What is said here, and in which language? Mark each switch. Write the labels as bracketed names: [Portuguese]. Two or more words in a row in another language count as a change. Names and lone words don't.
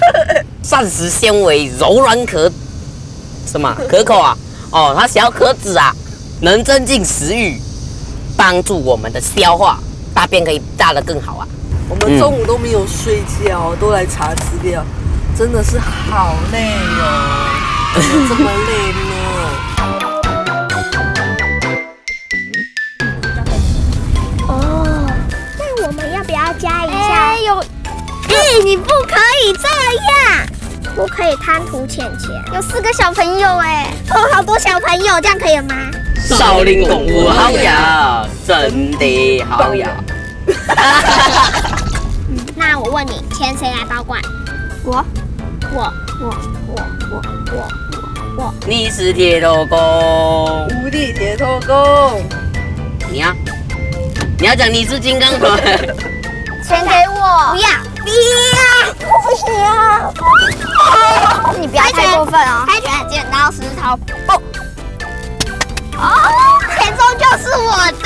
[Chinese] 膳食纖維柔軟可口啊！哦，它小殼子啊，能增進食慾，幫助我們的消化，大便可以大得更好啊。我們中午都沒有睡覺，都來查資料，真的是好累哦，怎麼這麼累呢？我们要不要加一下？你不可以这样，不可以贪图钱钱。有4个小朋友好多小朋友，这样可以吗？少林功夫好呀，真的好呀。那我问你，钱谁来保管？我。你是鐵頭功，無敵鐵頭功。你要講你是金剛腿。錢給我。不要，你不要太過分哦。猜拳，剪刀石頭布。錢終究是我的。